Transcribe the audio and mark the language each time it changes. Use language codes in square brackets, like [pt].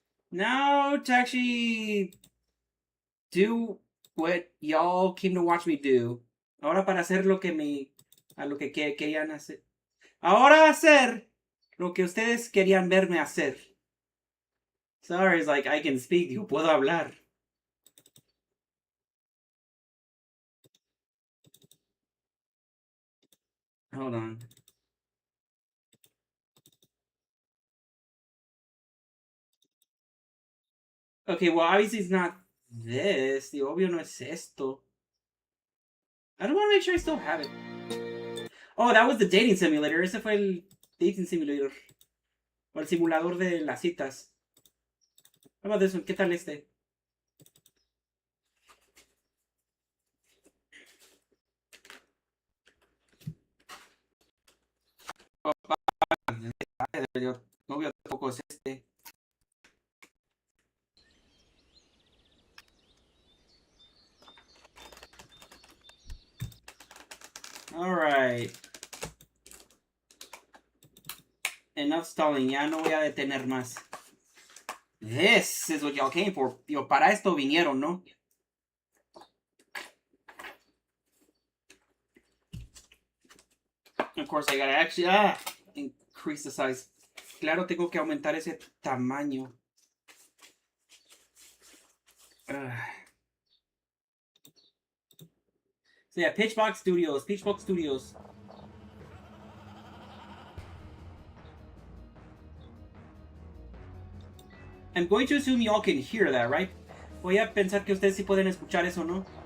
[en] Now to actually do what y'all came to watch me do. [es] Ahora para hacer lo que a lo que querían hacer. Ahora hacer lo que ustedes querían verme hacer. [en] Sorry, it's like I can speak, [es] yo puedo hablar. [en] Hold on. Okay, well obviously it's not this. The [es] obvio no es esto. [en] I don't want to make sure I still have it. Oh, that was the dating simulator. [es] Ese fue el dating simulator. O el simulador de las citas. Vamos de eso. ¿Qué tal este? Oh, no veo tampoco es este. [en] Alright. Enough stalling. [es] Ya no voy a detener más. [en] This is what y'all came for. [es] Yo, para esto vinieron, ¿no? [en] Of course, I gotta actually increase the size. [es] Claro, tengo que aumentar ese tamaño. [en] So yeah, Pitchbox Studios. I'm going to assume y'all can hear that, right? [es] Voy a pensar que ustedes sí pueden escuchar eso, ¿no?